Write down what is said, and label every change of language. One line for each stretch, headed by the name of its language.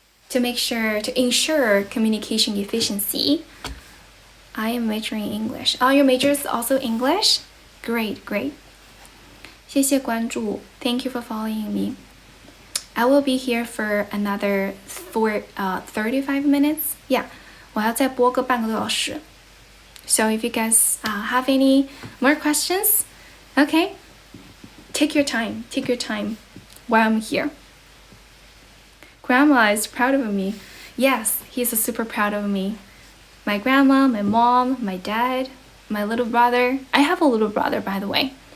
English: To ensure communication efficiency. I am majoring in English. Oh, your major is also English? Great.
Chinese: 谢谢关注
English: Thank you for following me. I will be here for another 35 minutes.
Chinese: Yeah, 我要再播个半个多小时.
English: So if you guys have any more questions, okay, take your time while I'm here. Grandma is proud of me. Yes, he's super proud of me. My grandma, my mom, my dad, my little brother. I have a little brother, by the way.